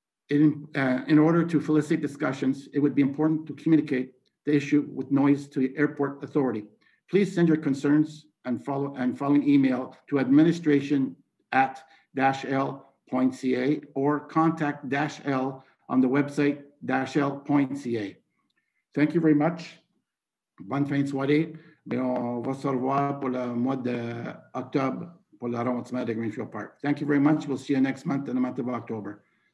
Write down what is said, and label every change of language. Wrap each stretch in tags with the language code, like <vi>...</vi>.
<en>In order to facilitate discussions, it would be important to communicate the issue with noise to the airport authority. Please send your concerns and following email to administration@-l.ca or contact -l on the website -l.ca. Thank you very much.</en> <fr>Bonne fin de soirée. Mais on va se revoir pour le mois d'octobre pour l'arrondissement de Greenfield Park.</fr> <en>Thank you very much. We'll see you next month in the month of October.</en>